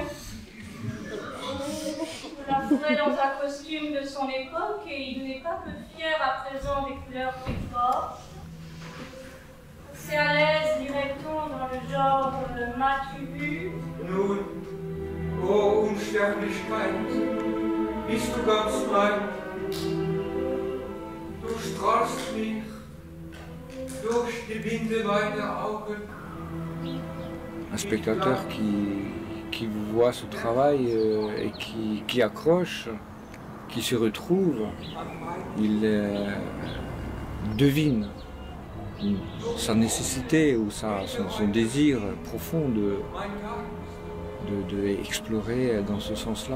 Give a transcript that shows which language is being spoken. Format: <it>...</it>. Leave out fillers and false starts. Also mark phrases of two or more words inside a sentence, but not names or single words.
<fr>Je l'affourais dans un costume de son époque et il n'est pas peu fier à présent des couleurs plus fortes. C'est à l'aise, dirait-on, dans le genre m'as-tu vu?</fr> <de>Nun, o Unsterblichkeit, bist du ganz mein? Du strahlst mich durch die Binde meiner Augen.</de> <fr>Un spectateur qui voit ce travail et qui accroche, qui se retrouve, il devine sa nécessité ou son désir profond de explorer dans ce sens-là.</fr>